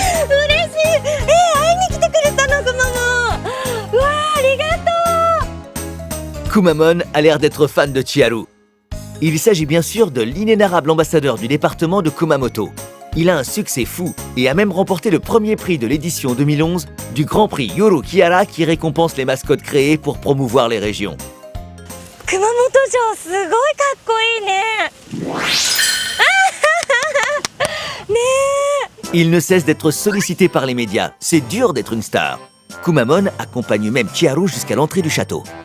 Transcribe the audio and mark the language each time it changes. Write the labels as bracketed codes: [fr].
[ja] 嬉しい。会いに来てくれたの、くまモン。うわありがとう。 [fr] Kumamon a l'air d'être fan de Chiharu. Il s'agit bien sûr de l'inénarrable ambassadeur du département de Kumamoto. Il a un succès fou et a même remporté le premier prix de l'édition 2011 du Grand Prix Yoru Kihara qui récompense les mascottes créées pour promouvoir les régions. [ja] 熊本城すごいかっこいいね。 [fr] Il ne cesse d'être sollicité par les médias. C'est dur d'être une star. Kumamon accompagne même Chiharu jusqu'à l'entrée du château.